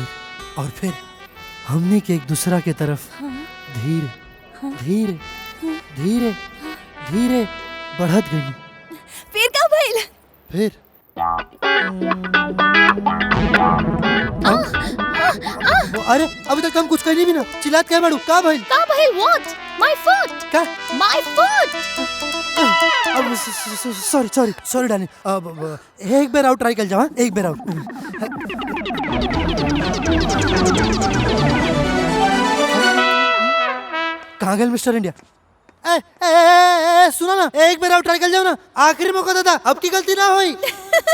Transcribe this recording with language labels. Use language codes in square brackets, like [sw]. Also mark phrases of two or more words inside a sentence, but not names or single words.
[bho] और फिर हमने के एक दूसरा के तरफ धीरे धीरे धीरे धीरे बढ़त गई। फिर का भइल? फिर अरे अभी तक हम कुछ कहनी भी ना, चिल्लात क्या बाड़ू? का भइल? का भइल? [en] What? My foot! [bho] का? [en] My foot! [bho] अब [en] sorry darling, [bho] अब एक बार [en] out try [bho] कर जाओ। एक बार आउट। कहाँ गए मिस्टर इंडिया? सुना ना, एक बार [en] out try [bho] कर जाओ ना, आखिरी मौका देता, अब की गलती ना होई।